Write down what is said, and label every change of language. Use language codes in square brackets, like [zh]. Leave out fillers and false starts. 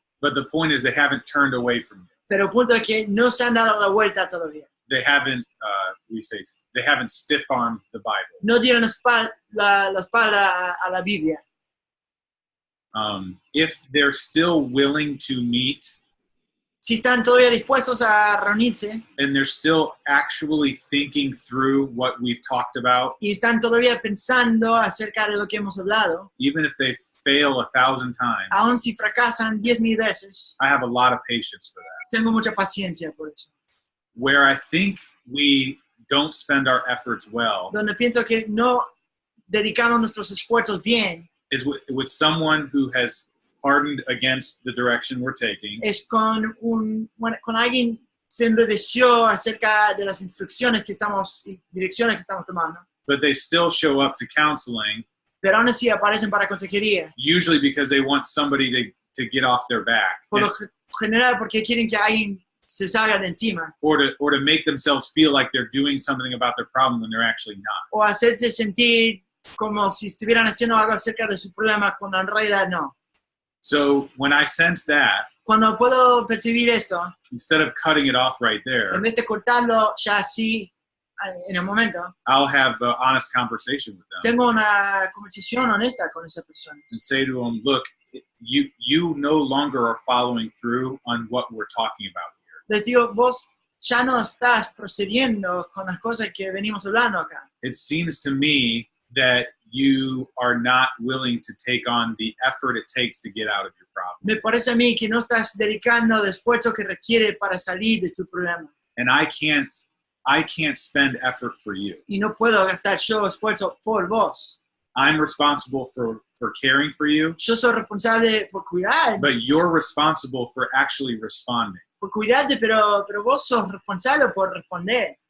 [en] But the point is they haven't turned away from you. [es] Pero el punto es que no se han dado la vuelta todavía. [en] They haven't, they haven't stiff-armed the Bible. [es] No dieron la espalda a la Biblia. [en] If they're still willing to meet [es] Si están todavía dispuestos a reunirse [en] and they're still actually thinking through what we've talked about, [es] y están todavía pensando acerca de lo que hemos hablado, [en] even if they fail 1,000 times, [es] aun si fracasan 10,000 veces, [en] I have a lot of patience for that. [es] tengo mucha paciencia por eso. [en] Where I think we don't spend our efforts well [es] Donde pienso que no dedicamos nuestros esfuerzos bien [en] is with someone who has hardened against the direction we're taking, [es] es con alguien se enredeció acerca de las instrucciones que estamos y direcciones que estamos tomando, [en] but they still show up to counseling, [es] pero aún así aparecen para consejería. [en] usually because they want somebody to get off their back [es] Por lo general, porque quieren que alguien se salga de encima [en] or to make themselves feel like they're doing something about their problem when they're actually not. [es] o hacerse sentir como si estuvieran haciendo algo acerca de su problema cuando en realidad no. [en] So when I sense that, [es] Cuando puedo percibir esto, [en] instead of cutting it off right there, [es] en vez de cortarlo ya así en el momento, [en] I'll have an honest conversation with them [es] tengo una conversación honesta con esa persona. [en] and say to them, look, you no longer are following through on what we're talking about here. [es] Les digo, vos ya no estás procediendo con las cosas que venimos hablando acá. [en] It seems to me that you are not willing to take on the effort it takes to get out of your problem. [es] Me parece a mí que no estás dedicando el esfuerzo que requiere para salir de tu problema. [en] And I can't spend effort for you. [es] Y no puedo gastar yo esfuerzo por vos. [en] I'm responsible for caring for you, [es] Yo soy responsable por cuidar, [en] but you're responsible for actually responding. [es] por cuidarte, pero vos sos responsable por responder.